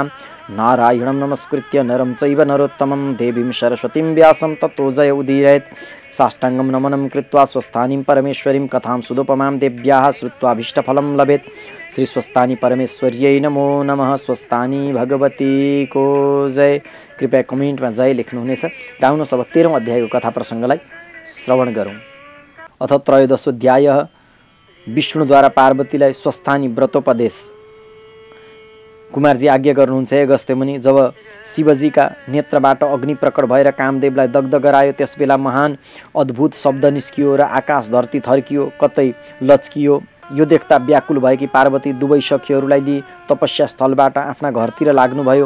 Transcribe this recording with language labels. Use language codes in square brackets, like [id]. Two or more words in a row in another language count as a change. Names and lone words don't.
[sa] नारायणं नमस्कृत्य नरं चैव नरोत्तमं देवीं सरस्वतीं व्यासं ततो जय उदीरयेत्। साष्टाङ्गं नमनं कृत्वा स्वस्थानीं परमेश्वरीं कथां सुदुपमां देव्याः श्रुत्वाभीष्टफलं लभेत्। श्री स्वस्थानी परमेश्वर्यै नमो नमः। [ne] स्वस्थानी भगवती को जय। कृपया कमेन्टमा जय लेख्नुहुनेछ। र आउनुहोस् अब 13औं अध्यायको कथा प्रसङ्गलाई श्रवण गरौँ। [sa] अथ त्रयोदशोऽध्यायः [ne] विष्णुद्वारा पार्वतीलाई स्वस्थानी व्रतोपदेश। कुमारजी आज्ञा गर्नुहुन्छ हे अगस्त्य मुनि, जब शिवजीका नेत्रबाट अग्नि प्रकट भएर कामदेवलाई दग्ध गरायो त्यसबेला महान अद्भुत शब्द निस्कियो र आकाश धरती थर्कियो, कतै लच्कियो। यो देख्दा व्याकुल भएकी पार्वती दुवै सखीहरूलाई लिई तपस्या स्थलबाट आफ्ना घरतिर लाग्नुभयो।